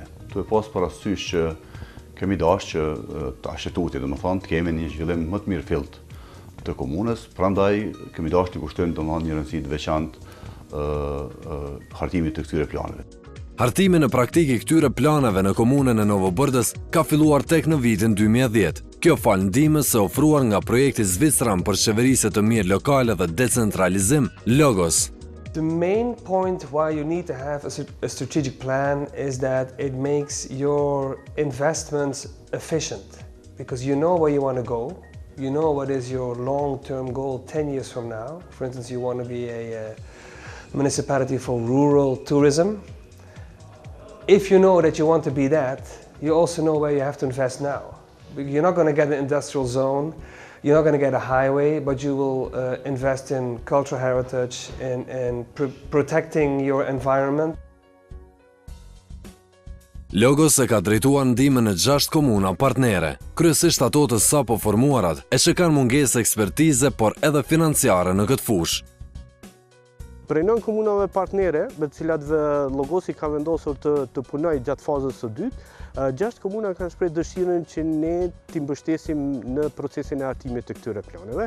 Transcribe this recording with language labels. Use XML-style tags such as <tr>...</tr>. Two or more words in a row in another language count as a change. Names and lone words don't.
<sq>Tu e pas parasysh që kemi dashur që ta shëtuti, domethënë të kemi një zhvillim më të mirëfillt të komunës, prandaj kemi dashur të kushtojmë domethënë një rëndësi të veçantë hartimit të këtyre planeve. Hartimi në praktik i këtyre planeve në komunën e Novobërdës ka filluar tek në vitin 2010. Kjo fal ndihmës së ofruar nga projekti Zvicran për qeverisje të mirë lokale dhe decentralizim, Logos.</sq> <en>The main point why you need to have a strategic plan is that it makes your investments efficient, because you know where you want to go, you know what is your long-term goal 10 years from now. For instance, you want to be a municipality for rural tourism. If you know that you want to be that, you also know where you have to invest now. You're not going to get an industrial zone, you're not going to get a highway, but you will invest in cultural heritage and protecting your environment.</en> <sq>Logos e ka drejtuar ndihmën në 6 komuna partnere, kryesisht ato të sapo formuarat e që kanë mungesë ekspertize, por edhe financiare në këtë fushë. Prej 9 komunave partnere, me të cilat Logosi ka vendosur të punojë gjatë fazës së dytë, 6 komuna kanë shprehur dëshirën që ne t'i mbështesim në procesin e hartimit të këtyre planeve.</sq>